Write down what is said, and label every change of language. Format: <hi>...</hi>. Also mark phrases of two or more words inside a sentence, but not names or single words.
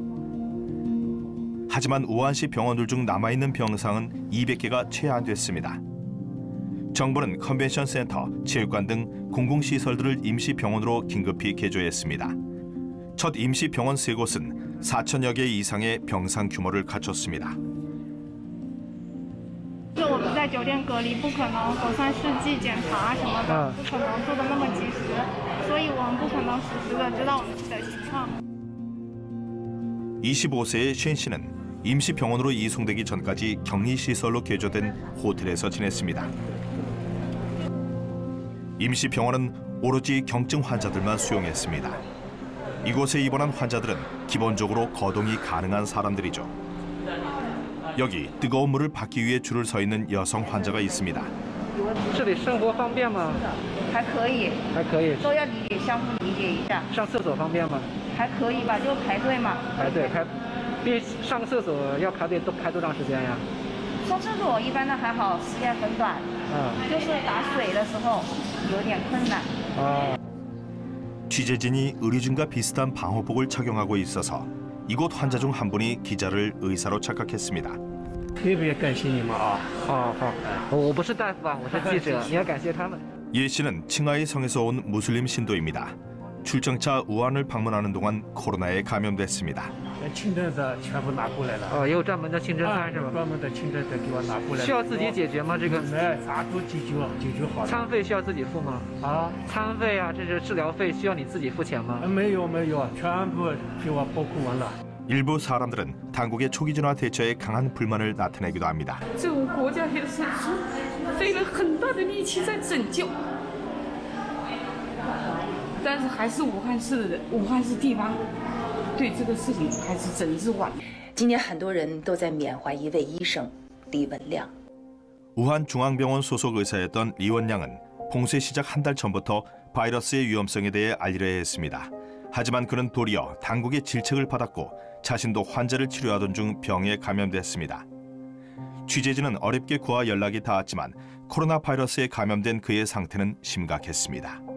<ko>하지만 우한시 병원들 중 남아있는 병상은 200개가 채 안 됐습니다. 정부는 컨벤션 센터, 체육관 등 공공시설들을 임시병원으로 긴급히 개조했습니다. 첫 임시병원 3곳은 4천여 개 이상의 병상 규모를 갖췄습니다.</ko> <zh>就我们在酒店隔离，不可能核酸试剂检查什么的，不可能做的那么及时，所以我们不可能实时的知道我们自己的情况。</zh> <ko>25세의 쉔 씨는 임시병원으로 이송되기 전까지 격리시설로 개조된 호텔에서 지냈습니다. 임시병원은 오로지 경증 환자들만 수용했습니다. 이곳에 입원한 환자들은 기본적으로 거동이 가능한 사람들이죠. 여기 뜨거운 물을 받기 위해 줄을 서 있는 여성 환자가 있습니다.</ko> <zh>这里生活方便吗？还可以，还可以。都要相互理解一下。上厕所方便吗？还可以吧，就排队嘛。排队上厕所要排队都排多长时间呀？上厕所一般的还好，时间很短。就是打水的时候有点困难。</zh> <ko>취재진이 의료진과 비슷한 방호복을 착용하고 있어서 이곳 환자 중 한 분이 기자를 의사로 착각했습니다.</ko> <zh>特别感谢你们啊！好，我不是大夫啊，我是记者，你要感谢他们。</zh> <ko>예 씨는 칭하이 성에서 온 무슬림 신도입니다. 출정차 우한을 방문하는 동안 코로나에 감염됐습니다.</ko> <zh>清真的全部拿过来了。也有专门的清真餐是吧？专门的清真的给我拿过来。需要自己解决吗？这个？啥都解决好了。餐费需要自己付吗？餐费啊，这是治疗费，需要你自己付钱吗？没有，全部给我包括完了。</zh> <ko>일부 사람들은 당국의 초기진화 대처에 강한 불만을 나타내기도 합니다.</ko> <zh>这个国家也是费了很大的力气在拯救，但是还是武汉市地方对这个事情还是整治晚。今年很多人都在缅怀一位医生李文亮。</zh> <ko>우한 중앙병원 소속 의사였던 리원양은 봉쇄 시작 한 달 전부터 바이러스의 위험성에 대해 알리려 했습니다. 하지만 그는 도리어 당국의 질책을 받았고 자신도 환자를 치료하던 중 병에 감염됐습니다. 취재진은 어렵게 그와 연락이 닿았지만 코로나 바이러스에 감염된 그의 상태는 심각했습니다.</ko>